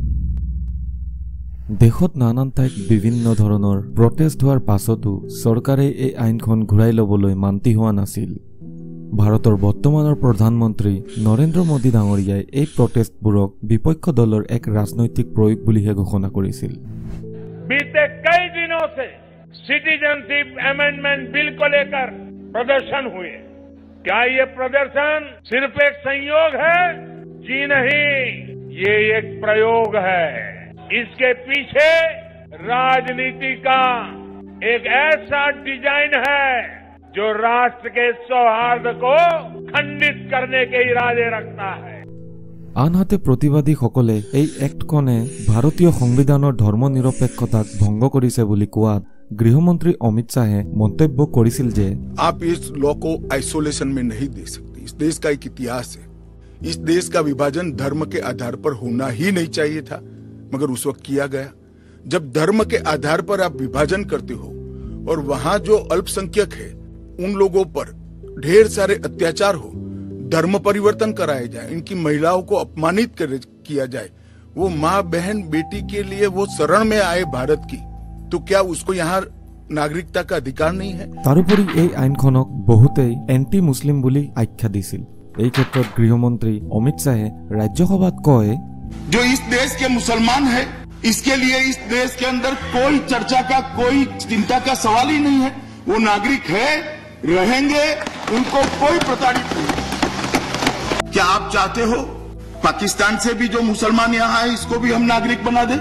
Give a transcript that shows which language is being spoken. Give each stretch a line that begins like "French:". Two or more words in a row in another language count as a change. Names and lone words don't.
Assamese: দেশত নানান ঠাইত বিভিন্ন ধৰণৰ প্ৰটেষ্ট হোৱাৰ পাছতো চৰকাৰে এই আইনখন ঘূৰাই ল'বলৈ মান্তি হোৱা নাছিল। ভাৰতৰ বৰ্তমানৰ প্ৰধানমন্ত্ৰী নৰেন্দ্ৰ মোদী ডাঙৰীয়াই এই প্ৰটেষ্টবোৰক বিপক্ষ দলৰ এক ৰাজনৈতিক প্ৰয়োগ বুলিহে ঘোষণা কৰিছিল।
Hindi: बीते कई दिनों से सिटीजनशिप अमेंडमेंट बिल को लेकर प्रदर्शन हुए। क्या ये प्रदर्शन सिर्फ एक संयोग है? जी नहीं, ये एक प्रयोग है। इसके पीछे राजनीति का एक ऐसा डिजाइन है जो राष्ट्र के सौहार्द को खंडित करने के इरादे रखता है।
Assamese: আনহাতে প্ৰতিবাদীসকলে এই এক্টখনে ভাৰতীয় সংবিধানৰ ধৰ্ম নিৰপেক্ষতাক ভংগ কৰিছে বুলি কোৱাত গৃহমন্ত্ৰী অমিত শাহে মন্তব্য কৰিছিল যে
Hindi: आप इस लॉ को आइसोलेशन में नहीं दे सकते। इस देश का एक इतिहास है। इस देश का विभाजन धर्म के आधार पर होना ही नहीं चाहिए था, मगर उस वक्त किया गया। जब धर्म के आधार पर आप विभाजन करते हो और वहां जो अल्पसंख्यक है उन लोगों पर ढेर सारे अत्याचार हो, धर्म परिवर्तन कराया जाए, इनकी महिलाओं को अपमानित किया जाए, वो माँ बहन बेटी के लिए वो शरण में आए भारत की, तो क्या उसको यहाँ नागरिकता का अधिकार नहीं है?
Assamese: তাৰোপৰি এই আইনখনক বহুতেই
English: anti Muslim
Assamese: বুলি আখ্যা দিছিল। এই ক্ষেত্ৰত গৃহমন্ত্ৰী অমিত শাহে ৰাজ্যসভাত কয়,
Hindi: जो इस देश के मुसलमान है इसके लिए इस देश के अंदर कोई चर्चा का, कोई चिंता का सवाल ही नहीं है। वो नागरिक है, रहेंगे, उनको कोई प्रताड़ित नहीं। क्या आप चाहते हो पाकिस्तान से भी जो मुसलमान यहाँ आए इसको भी हम नागरिक बना दे?